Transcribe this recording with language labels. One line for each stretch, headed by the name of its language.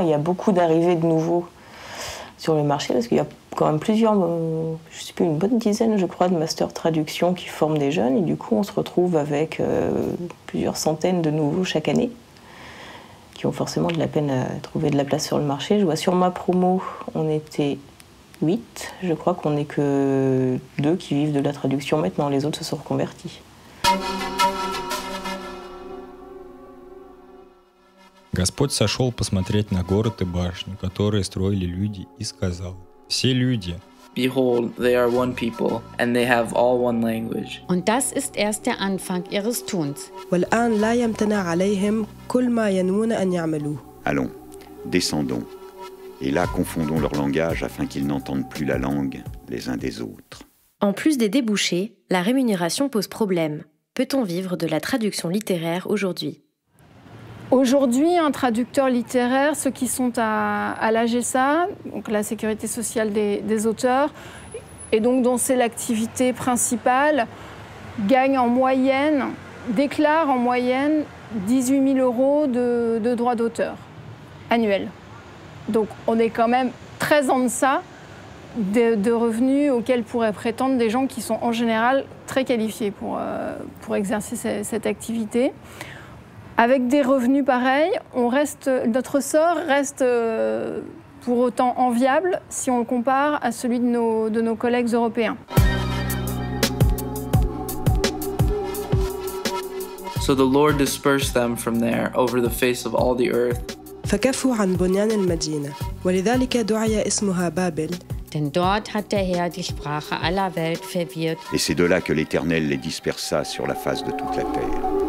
French: Et il y a beaucoup d'arrivées de nouveaux sur le marché, parce qu'il y a quand même plusieurs, je ne sais plus, une bonne dizaine, je crois, de masters traduction qui forment des jeunes. Et du coup, on se retrouve avec plusieurs centaines de nouveaux chaque année, qui ont forcément de la peine à trouver de la place sur le marché. Je vois sur ma promo, on était 8. Je crois qu'on n'est que 2 qui vivent de la traduction maintenant. Les autres se sont reconvertis.
Russian: Господь сошел посмотреть на город и башню, которые строили люди, и сказал: «Все люди».
English: Behold, they are one people, and they have all one language.
German: Und das ist erst der Anfang ihres Tuns.
Arabic: والآن لا يمتنع عليهم كل ما ينوون أن يعملوه.
French: Allons, descendons. Et là, confondons leur langage afin qu'ils n'entendent plus la langue les uns des autres. En plus des débouchés, la rémunération pose problème. Peut-on vivre de la traduction littéraire aujourd'hui ? Aujourd'hui, un traducteur littéraire, ceux qui sont à l'AGSA, donc la sécurité sociale des auteurs, et donc dont c'est l'activité principale, gagne en moyenne, déclare en moyenne 18 000 € de droits d'auteur annuels. Donc on est quand même très en deçà de revenus auxquels pourraient prétendre des gens qui sont en général très qualifiés pour exercer cette activité. Avec des revenus pareils, notre sort reste pour autant enviable si on le compare à celui de nos collègues européens.
English: So the Lord dispersed them from there over the face of all the earth.
Arabic: فكفوا عن بنيان المدينة ولذلك دعي اسمها بابل.
German: Denn dort hat der Herr die Sprache aller Welt verwirrt.
French: Et c'est de là que l'Éternel les dispersa sur la face de toute la terre.